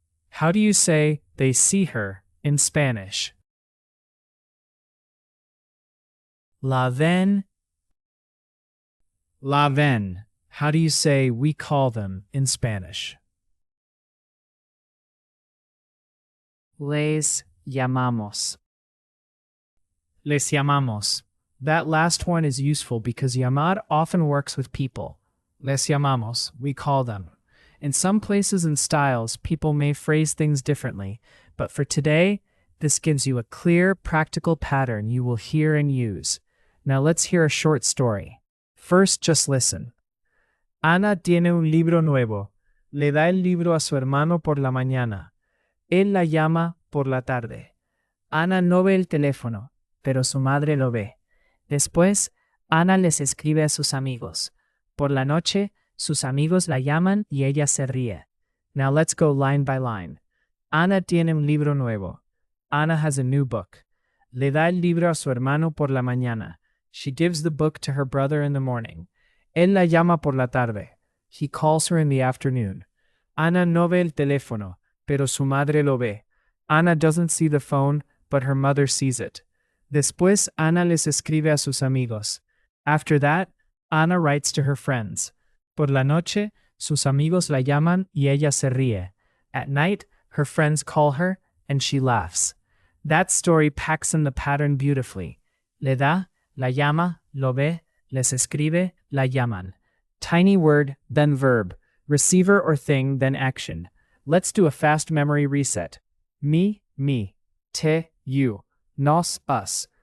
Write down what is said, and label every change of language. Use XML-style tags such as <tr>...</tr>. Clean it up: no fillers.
<en>How do you say they see her in Spanish?</en> <es>La ven. La ven.</es> <en>How do you say we call them in Spanish?</en> <es>Les llamamos. Les llamamos.</es> <en>That last one is useful because llamar often works with people.</en> <es>Les llamamos,</es> <en>we call them. In some places and styles, people may phrase things differently, but for today, this gives you a clear, practical pattern you will hear and use. Now let's hear a short story. First, just listen.</en> <es>Ana tiene un libro nuevo. Le da el libro a su hermano por la mañana. Él la llama por la tarde. Ana no ve el teléfono, pero su madre lo ve. Después, Ana les escribe a sus amigos. Por la noche, sus amigos la llaman y ella se ríe.</es> <en>Now let's go line by line.</en> <es>Ana tiene un libro nuevo.</es> <en>Ana has a new book.</en> <es>Le da el libro a su hermano por la mañana.</es> <en>She gives the book to her brother in the morning.</en> <es>Él la llama por la tarde.</es> <en>He calls her in the afternoon.</en> <es>Ana no ve el teléfono, pero su madre lo ve.</es> <en>Ana doesn't see the phone, but her mother sees it.</en> <es>Después, Ana les escribe a sus amigos.</es> <en>After that, Ana writes to her friends.</en> <es>Por la noche, sus amigos la llaman y ella se ríe.</es> <en>At night, her friends call her, and she laughs. That story packs in the pattern beautifully.</en> <es>Le da, la llama, lo ve, les escribe, la llaman.</es> <en>Tiny word, then verb. Receiver or thing, then action. Let's do a fast memory reset. Me, te, you. Nos, us.</en>